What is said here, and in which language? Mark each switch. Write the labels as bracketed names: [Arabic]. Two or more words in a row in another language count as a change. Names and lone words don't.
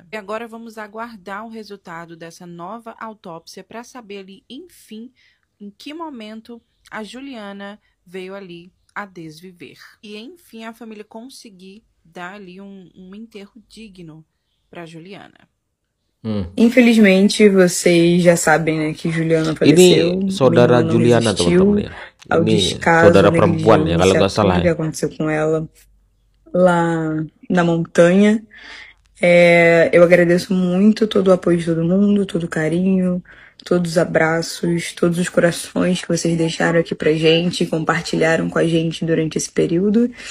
[Portuguese] E agora vamos aguardar o resultado dessa nova autópsia para saber ali, enfim, em que momento a Juliana veio ali a desviver. E, enfim, a família conseguir dar ali um enterro digno para Juliana. Infelizmente, vocês já sabem, né, que Juliana faleceu. [Indonesian] Ini saudara Juliana, teman-teman ya. [Portuguese] Ao [Indonesian] Ini [Portuguese] descaso, [Indonesian] saudara [Portuguese] né, [Indonesian] perempuan ya, kalau nggak salah [Portuguese] que [Indonesian] ya. [Portuguese] aconteceu com ela lá na montanha. Eu agradeço muito todo o apoio de todo mundo, todo o carinho, todos os abraços, todos os corações que vocês deixaram aqui pra gente, compartilharam com a gente durante esse período.